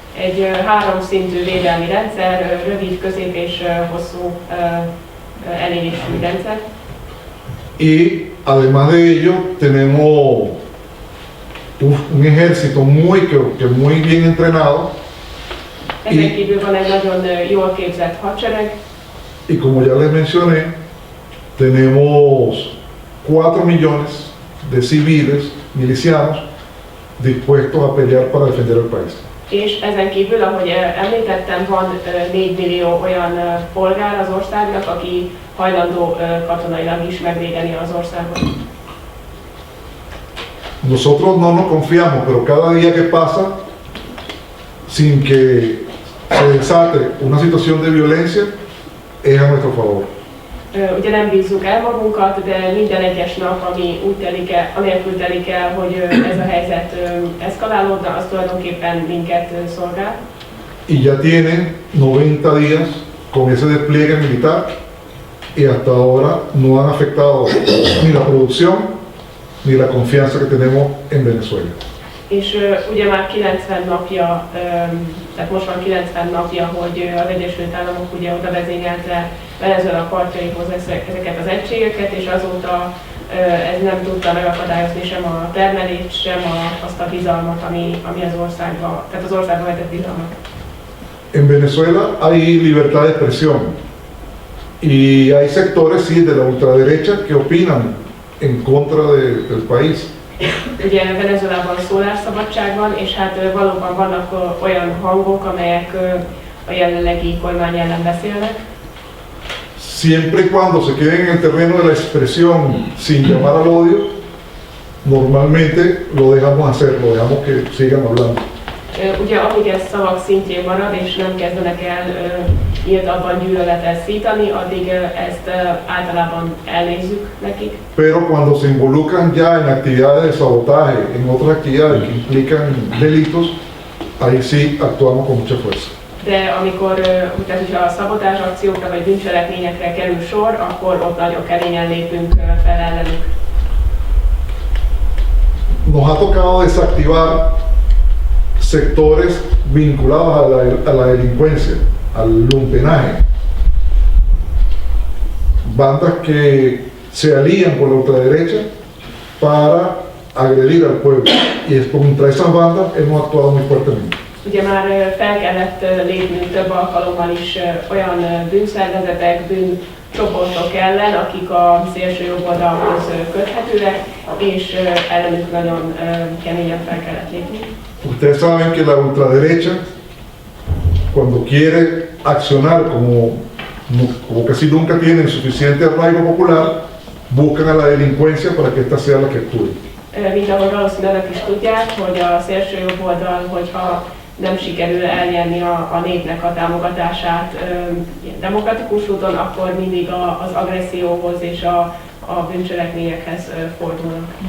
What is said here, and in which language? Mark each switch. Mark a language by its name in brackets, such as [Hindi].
[Hungarian] Egy háromszintű védelmi rendszer, rövid, közép és hosszú elérésű rendszer. [Spanish] Y además de ello tenemos un ejército muy bien entrenado. [Hungarian] Ezen kívül van egy nagyon jól képzett hadsereg. [Spanish] Y como ya les mencioné, tenemos 4 millones de civiles, milicianos, dispuestos a pelear para defender el país. [Hungarian] És ezen kívül, ahogy említettem, van 4 millió olyan polgár az országnak, aki hajlandó katonailag is megvédeni az országot. [Spanish] Nosotros no nos confiamos, pero cada día que pasa sin que se desate una situación de violencia es a nuestro favor. [Hungarian] Ugye nem bízzuk el magunkat, de minden egyes nap, ami úgy telik el, anélkül telik el, hogy ez a helyzet eszkalálódna, az tulajdonképpen minket szolgál. [Spanish] Y ya tienen 90 días con ese despliegue militar y hasta ahora no han afectado ni la producción ni la confianza que tenemos en Venezuela. [Hungarian] És ugye már 90 napja, tehát most van 90 napja, hogy az Egyesült Államok ugye oda vezényelte Venezuela partjaihoz ezeket az egységeket, és azóta ez nem tudta megakadályozni sem a termelést, sem azt a bizalmat, ami az országba, tehát az országba vetett bizalmat. [Spanish] En Venezuela hay libertad de expresión y hay sectores sí, de la ultraderecha que opinan en contra del país. [Hungarian] Ugye Venezuelában szólásszabadság van, és hát valóban vannak olyan hangok, amelyek a jelenlegi kormány ellen beszélnek. [Spanish] Siempre y cuando se queden en el terreno de la expresión sin llamar al odio, normalmente lo dejamos hacer, lo dejamos que sigan hablando. [Hungarian] Ugye amíg ez szavak szintjén marad, és nem kezdenek el nyíltabban gyűlöletet szítani, addig ezt általában elnézzük nekik. [Spanish] Pero cuando se involucran ya en actividades de sabotaje, en otras actividades que implican delitos, ahí sí actuamos con mucha fuerza. [Hungarian] De amikor, tehát hogyha a szabotázs akciókra vagy bűncselekményekre kerül sor, akkor ott nagyon keményen lépünk fel ellenük. [Spanish] Nos ha tocado desactivar sectores vinculados a la delincuencia, al lumpenaje. Bandas que se alían con la ultraderecha para agredir al pueblo. Y es contra esas bandas hemos actuado muy fuertemente. [Hungarian] Ugye már fel kellett lépnünk több alkalommal is olyan bűnszervezetek, bűncsoportok ellen, akik a szélső jobb oldalhoz köthetőek, és ellenük nagyon keményen fel kellett lépni. [Spanish] Ustedes saben que la ultraderecha, cuando quiere accionar como casi nunca tienen suficiente arraigo popular, buscan a la delincuencia para que ésta sea la que actúe. [Hungarian] Mint ahogy valószínűleg is tudják, hogy a szélső jobb oldal, hogyha nem sikerül elnyerni a népnek a támogatását demokratikus úton, akkor mindig az agresszióhoz és a bűncselekményekhez fordulnak.